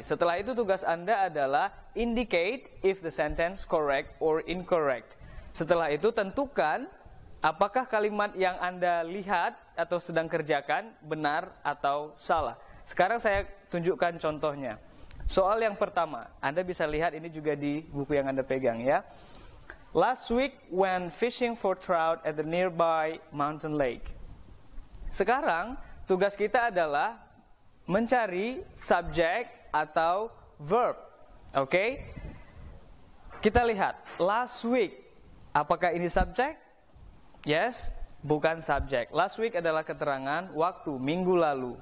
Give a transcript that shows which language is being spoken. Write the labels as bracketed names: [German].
[Indonesian] Setelah itu tugas Anda adalah [English] indicate if the sentence correct or incorrect. [Indonesian] Setelah itu tentukan apakah kalimat yang Anda lihat atau sedang kerjakan benar atau salah. Sekarang saya tunjukkan contohnya. Soal yang pertama, Anda bisa lihat ini juga di buku yang Anda pegang ya. [English] Last week when fishing for trout at the nearby mountain lake. [Indonesian] Sekarang tugas kita adalah mencari subjek atau verb. Oke? Kita lihat [English] last week. [Indonesian] Apakah ini subjek? Yes, bukan subjek. [English] Last week [Indonesian] adalah keterangan waktu, minggu lalu.